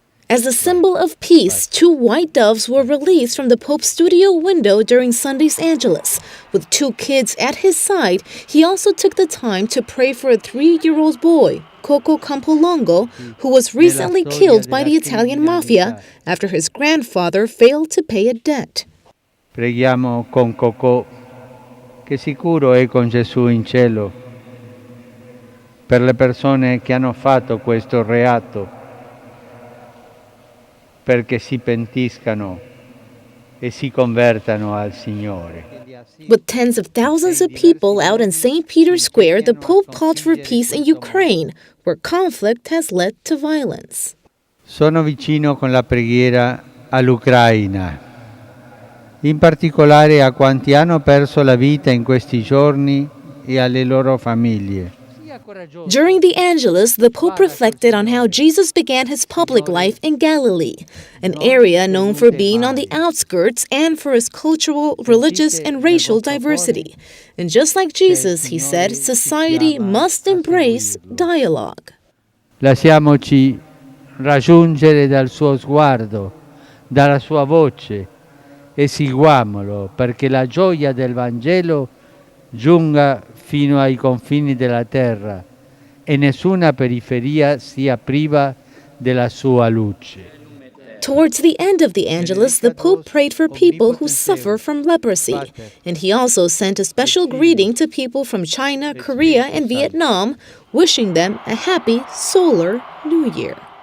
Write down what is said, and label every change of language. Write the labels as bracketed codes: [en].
[en] As a symbol of peace, 2 white doves were released from the Pope's studio window during Sunday's Angelus. With 2 kids at his side, he also took the time to pray for a 3-year-old boy, Coco Campolongo, who was recently killed by the Italian mafia after his grandfather failed to pay a debt. [it] Preghiamo con Coco, che sicuro è con Gesù in cielo, per le persone che hanno fatto questo reato, perché si pentiscano e si convertano al Signore. [en] With tens of thousands of people out in St. Peter's Square, the Pope called for peace in Ukraine, where conflict has led to violence. [it] Sono vicino con la preghiera all'Ucraina, in particolare a quanti hanno perso la vita in questi giorni e alle loro famiglie. [en] During the Angelus, the Pope reflected on how Jesus began his public life in Galilee, an area known for being on the outskirts and for its cultural, religious, and racial diversity. And just like Jesus, he said, society must embrace dialogue. [it] Lasciamoci raggiungere dal suo sguardo, dalla sua voce, e seguiamolo perché la gioia del Vangelo giunga fino ai confini della terra e nessuna periferia sia priva della sua luce. [en] Towards the end of the Angelus, the Pope prayed for people who suffer from leprosy, and he also sent a special greeting to people from China, Korea, and Vietnam, wishing them a happy solar new year.